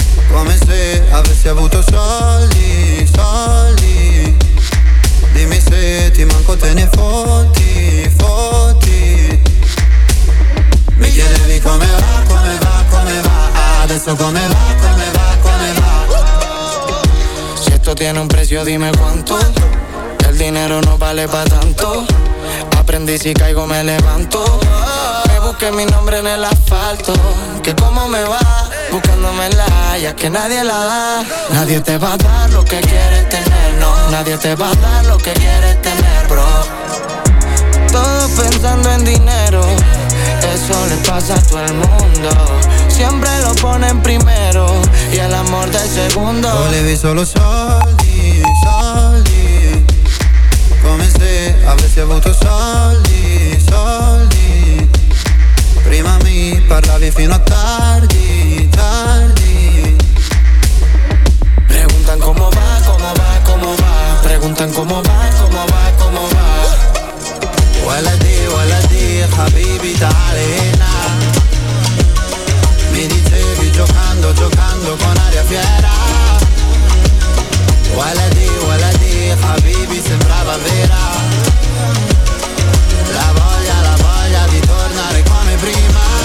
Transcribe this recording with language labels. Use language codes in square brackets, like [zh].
[it] Come se avessi avuto soldi, soldi. Dimmi se ti manco te ne fotti, fotti. Mi chiedevi come va, come va, come va. Adesso come va, come va, come va. [es] Se esto tiene un precio dime quanto. El dinero no vale pa' tanto. Aprendí si caigo me levanto. Me busqué mi nombre en el asfalto. Que como me va, buscándome la haya que nadie la da. Nadie te va a dar lo que quieres tener, no. Nadie te va a dar lo que quieres tener, bro. Todo pensando en dinero. Eso le pasa a todo el mundo. Siempre lo ponen primero y el amor de segundo. [it] Volevi solo soldi, soldi. Come se avessi avuto soldi, soldi. Prima mi parlavi fino a tardi, tardi. [es] Preguntan cómo va, cómo va, cómo va. Preguntan cómo va, cómo va, cómo va. Huele a ti, huele a ti, habibi d'arena. [it] Mi dicevi giocando, giocando con aria fiera. [es] Huele a ti, huele a ti, habibi [it] sembrava vera. La voglia di tornare come prima.